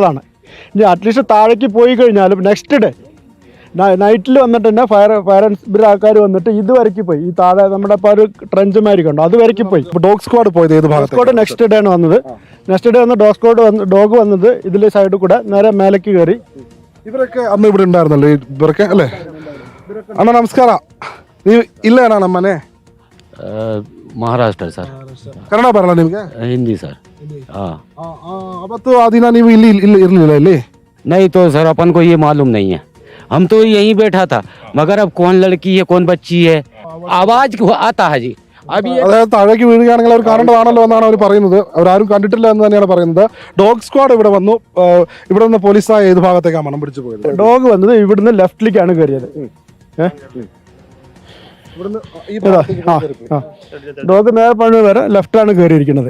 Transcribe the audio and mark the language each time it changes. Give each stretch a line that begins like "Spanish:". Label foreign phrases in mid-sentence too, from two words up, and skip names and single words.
Malayalam: ഇനി അറ്റ്ലീസ്റ്റ് താഴേക്ക് പോയി കഴിഞ്ഞാലും
English: next day
Malayalam: നൈറ്റിൽ വന്നിട്ട് തന്നെ
English: fire and
Malayalam: ആൾക്കാർ വന്നിട്ട് ഇതുവരയ്ക്ക് പോയി. ഈ താഴെ നമ്മുടെ ഇപ്പോൾ ഒരു ട്രെഞ്ച് മാരിക്ക് ഉണ്ടോ, അതുവരയ്ക്ക് പോയി.
English: dog squad
Malayalam: പോയത് ഏത്
English: dog squad next day
Malayalam: ആണ് വന്നത്.
English: next day
Malayalam: വന്ന് ഡോഗ് വന്നത് ഇതിലെ സൈഡിൽ കൂടെ നേരെ മേലേക്ക് കയറി. ഇവരൊക്കെ അന്ന് ഇവിടെ ഉണ്ടായിരുന്നല്ലോ ഇവരൊക്കെ അല്ലേ?
Kannada: അണ്ണ ನಮಸ್ಕಾರ. ನೀವು ಇಲ್ಲೇ ಅಣ್ಣ ನಮ್ಮನೆ? ಮಹಾರಾಷ್ಟ್ರ ಸರ್. ಕನ್ನಡ ಬರಲ್ಲ ನಿಮ್ಗೆ? ಹಿಂದಿ ಸರ್. हाँ ಅವತ್ತು ಆ ದಿನ ನೀವು ಇಲ್ಲಿ ಇರ್ಲಿಲ್ಲ ಇಲ್ಲಿ?
Hindi: नहीं तो सर अपन को ये मालूम नहीं है, हम तो यहीं बैठा था, मगर अब कौन लड़की है कौन बच्ची है आवाज आता है जी. अभी
Malayalam: അതായത് താഴേക്ക് വീഴുകയാണെങ്കിൽ അവർ കാണേണ്ടതാണല്ലോ എന്നാണ് അവർ പറയുന്നത്. അവരാരും കണ്ടിട്ടില്ല എന്ന് തന്നെയാണ് പറയുന്നത്. ഡോഗ് സ്ക്വാഡ് ഇവിടെ വന്നു. ഇവിടെ നിന്ന് പോലീസ് ഏത് ഭാഗത്തേക്കാണ് മണം പിടിച്ചു പോയത്? ഡോഗ് വന്നത് ഇവിടുന്ന് ലെഫ്റ്റിലേക്കാണ് കയറിയത്. ഡോഗ് നേരെ പണി വരെ ലെഫ്റ്റാണ് കയറിയിരിക്കുന്നത്.